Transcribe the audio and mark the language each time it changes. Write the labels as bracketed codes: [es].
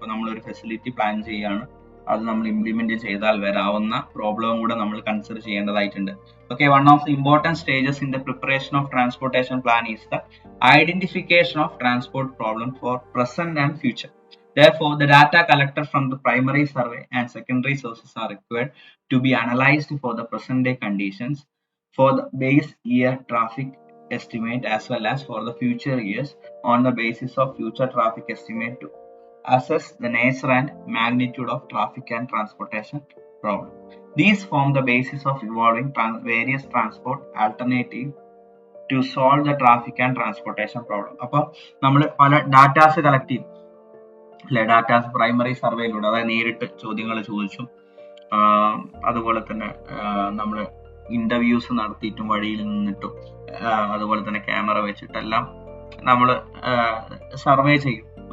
[ml] ഇപ്പൊ നമ്മളൊരു facility plan ചെയ്യാണ്, അത് നമ്മൾ ഇംപ്ലിമെന്റ് ചെയ്താൽ വരാവുന്ന പ്രോബ്ലവും കൂടെ നമ്മൾ കൺസിഡർ ചെയ്യേണ്ടതായിട്ടുണ്ട്. [en] One of the important stages in the preparation of transportation plan is the identification of transport problem for present and future. Therefore, the data collected from the primary survey and secondary sources are required to be analyzed for the present day conditions, for the base year traffic estimate, as well as for the future years on the basis of future traffic estimate to assess the nature and magnitude of traffic and transportation problem. These form the basis of evolving various transport alternatives to solve the traffic and transportation problem. [ml] അപ്പോൾ നമ്മൾ പല datas collect ചെയ്യും അല്ലെ, datas primary സർവേയിലൂടെ, അതായത് നേരിട്ട് ചോദ്യങ്ങൾ ചോദിച്ചും അതുപോലെ തന്നെ നമ്മൾ ഇന്റർവ്യൂസ് നടത്തിയിട്ടും വഴിയിൽ നിന്നിട്ടും അതുപോലെ തന്നെ ക്യാമറ വെച്ചിട്ടെല്ലാം നമ്മൾ സർവേ ചെയ്യും.